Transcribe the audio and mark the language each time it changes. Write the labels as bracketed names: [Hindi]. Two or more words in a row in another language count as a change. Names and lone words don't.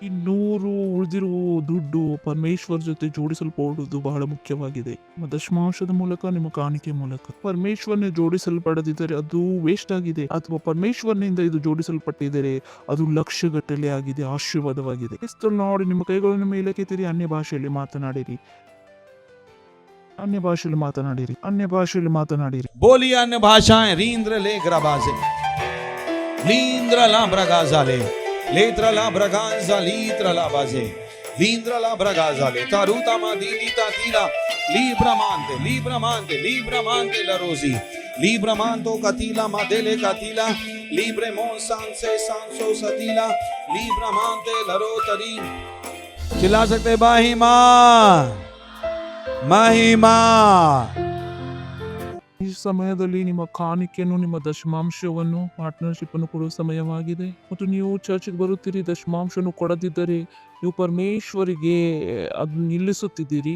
[Kannada] ಈ 100 ಉಳಿದಿರುವ ದುಡ್ಡು ಪರಮೇಶ್ವರ ಜೊತೆ ಜೋಡಿಸಲ್ಪಡುವುದು ಬಹಳ ಮುಖ್ಯವಾಗಿದೆ. ನಿಮ್ಮ ದಶಮಾಂಶದ ಮೂಲಕ, ನಿಮ್ಮ ಕಾಣಿಕೆ ಮೂಲಕ ಪರಮೇಶ್ವರನ ಜೋಡಿಸಲ್ಪಡದಿದ್ದರೆ ಅದು ವೇಸ್ಟ್ ಆಗಿದೆ, ಅಥವಾ ಪರಮೇಶ್ವರನಿಂದ ಇದು ಜೋಡಿಸಲ್ಪಟ್ಟಿದ್ದರೆ ಅದು ಲಕ್ಷಗಟ್ಟಲೆ ಆಗಿದೆ, ಆಶೀರ್ವಾದವಾಗಿದೆ. ಕ್ರಿಸ್ತರು ನೋಡಿ, ನಿಮ್ಮ ಕೈಗಳನ್ನು ಮೇಲಕ್ಕೆತ್ತಿರಿ, ಅನ್ಯ ಭಾಷೆಯಲ್ಲಿ ಮಾತನಾಡಿರಿ, ಅನ್ಯ ಭಾಷೆ ಮಾತನಾಡಿರಿ, ಅನ್ಯ ಭಾಷೆ ಮಾತನಾಡಿರಿ. [Hindi] बोलिए अन्य भाषाएं. रींद्र ले ग्रबाजे लींद्र ला ब्रगाजाले लेत्र ला ब्रगाजा लीत्र ला बाजे लींद्र ला ब्रगाजाले तारूता मा दीनीता तीला लीब्रमांते la rosi libраmanto catila ma dele catila libre mon sanse sanso satila libramante la rotari. चिल्ला सकते बाहिमा ಮಹಿಮಾ. [Kannada] ಈ ಸಮಯದಲ್ಲಿ ನಿಮ್ಮ ಕಾಣಿಕೆಯನ್ನು, ನಿಮ್ಮ ದಶಮಾಂಶವನ್ನು, ಪಾರ್ಟ್ನರ್ಶಿಪ್ ಅನ್ನು ಕೊಡುವ ಸಮಯವಾಗಿದೆ. ಮತ್ತು ನೀವು ಚರ್ಚ್ಗೆ ಬರುತ್ತೀರಿ, ದಶಮಾಂಶವನ್ನು ಕೊಡದಿದ್ದರೆ ನೀವು ಪರಮೇಶ್ವರಿಗೆ ಅದನ್ನು ನಿಲ್ಲಿಸುತ್ತಿದ್ದೀರಿ.